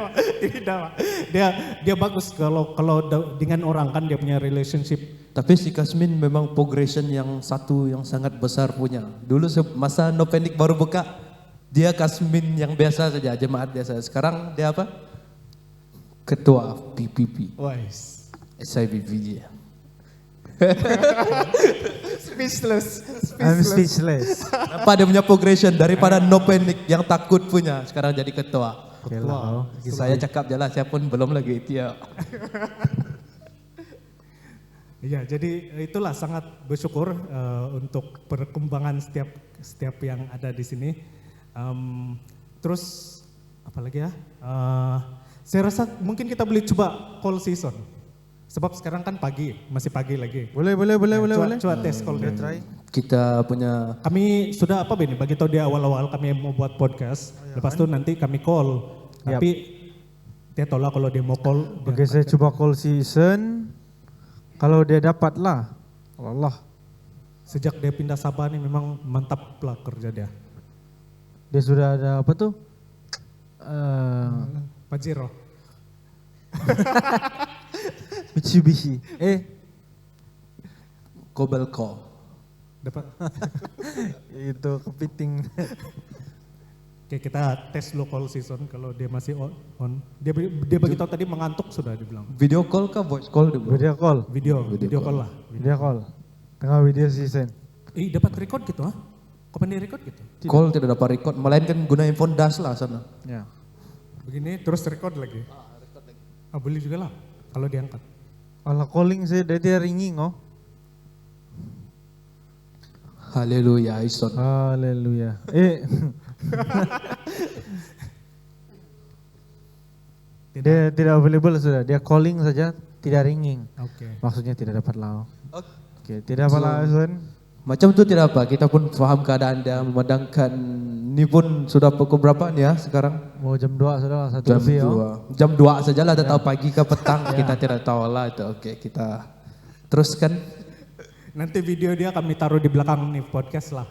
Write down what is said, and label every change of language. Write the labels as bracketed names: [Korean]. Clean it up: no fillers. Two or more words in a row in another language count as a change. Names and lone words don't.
[Malay] Dia bagus kalau dengan orang kan dia punya relationship. Tapi si Kasmin memang progression yang sangat besar punya. Dulu masa No Panic baru buka, dia Kasmin yang biasa saja, jemaat biasa. Sekarang dia apa? Ketua PPP. Wise. SIPPG. Speechless. [English] I'm speechless. [Malay] Apa dia punya progression daripada No Panic yang takut punya, sekarang jadi ketua. Wow. Saya cakap je lah, saya pun belum lagi dia. Iya, jadi itulah sangat bersyukur untuk perkembangan setiap yang ada di sini. Terus apa lagi ya? Saya rasa mungkin kita boleh coba call season. Sebab sekarang kan masih pagi lagi. Boleh. Coba tes call dia. Try. Kita punya Kami sudah bagi tahu dia awal-awal kami mau buat podcast. Lepas itu nanti kami call. Tapi dia tolak kalau dia mau call. Oke, saya coba call season. Kalau dia dapat lah. Allah. Sejak dia pindah Sabah nih memang mantap lah kerja dia. Dia sudah ada apa tuh? Pajero. Mitsubishi. Kobelco. Dapat. Itu kepiting. Oke, kita tes dulu call season kalau dia masih on. Dia beritahu tadi mengantuk sudah dibilang. [English] Video call [Malay] kah [English] voice call [Malay] dulu? [English] Video call. Video call lah. Video call. [Malay] Tengah video season. Dapat record gitu ah? Kau pandai record gitu? Call tidak dapat record, melainkan guna handphone das lah sana. Ya. Begini terus record lagi. Boleh juga lah kalau diangkat. Allah calling saya dia ringing Haleluya, Ison. Haleluya. Dia tidak available sudah. Dia calling saja tidak ringing. Oke. Maksudnya tidak dapat lau. Oke. Oke, tidak apa lah Sun. Macam tu tidak apa, kita pun faham keadaan dia memandangkan ini pun sudah pukul berapa nih ya sekarang? Mau jam 2 sudah lah, 1 Jam lebih. 2. Jam 2 sajalah, tak tahu pagi ke petang, kita tidak tahu lah itu. Oke, kita teruskan. Nanti video dia kami taruh di belakang nih podcast lah.